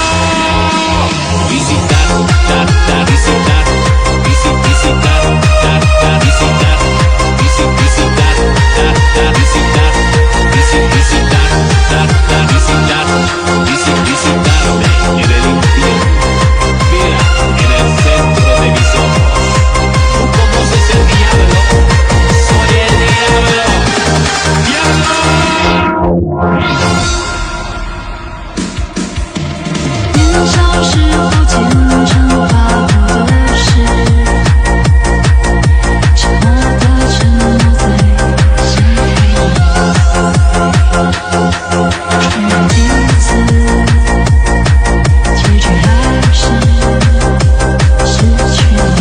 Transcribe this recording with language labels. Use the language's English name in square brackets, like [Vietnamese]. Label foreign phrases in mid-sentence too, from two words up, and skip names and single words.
[Spanish] Visitar, visitar, visitar, visitar, visitar, visitar, visitar, visitarme en el infierno. Mira en el centro de mis ojos. Tú conoces el diablo, soy el diablo. ¡Diablo! [Chinese] 年少时候虔诚发过的誓，沉默的承诺在心里，传第一次，结局还是失去你。